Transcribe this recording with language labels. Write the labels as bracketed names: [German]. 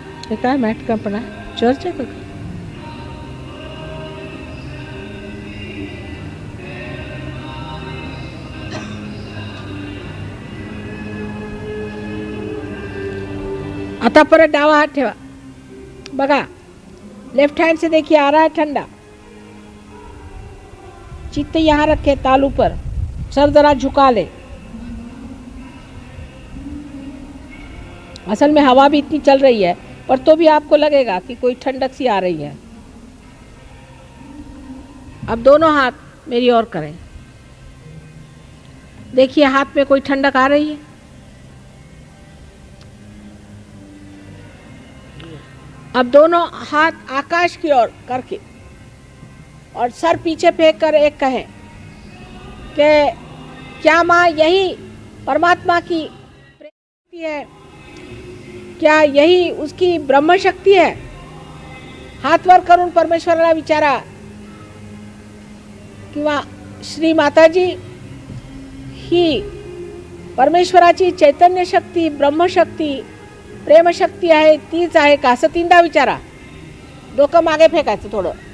[Marathi] हे काय mat कंपना church आहे का. आता परत डावा हाथ ठेवा बघा. [Hindi] लेफ्ट हैंड से देखिए आ रहा है ठंडा. चित्त यहाँ रखे तालू पर, सर जरा झुका ले. असल में हवा भी इतनी चल रही है, पर तो भी आपको लगेगा कि कोई ठंडक सी आ रही है। अब दोनों हाथ मेरी ओर करें। देखिए हाथ में कोई ठंडक आ रही है। अब दोनों हाथ आकाश की ओर करके और सर पीछे फेंक कर एक कहें कि क्या माँ यही परमात्मा की शक्ति है? क्या यही उसकी ब्रह्म शक्ती है? [Marathi] हात वर करून परमेश्वराला विचारा किंवा श्री माताजी ही परमेश्वराची चैतन्य शक्ती, ब्रह्मशक्ती, प्रेमशक्ती आहे, तीच आहे का? असं तीनदा विचारा. डोकं मागे फेकायचं थोडं.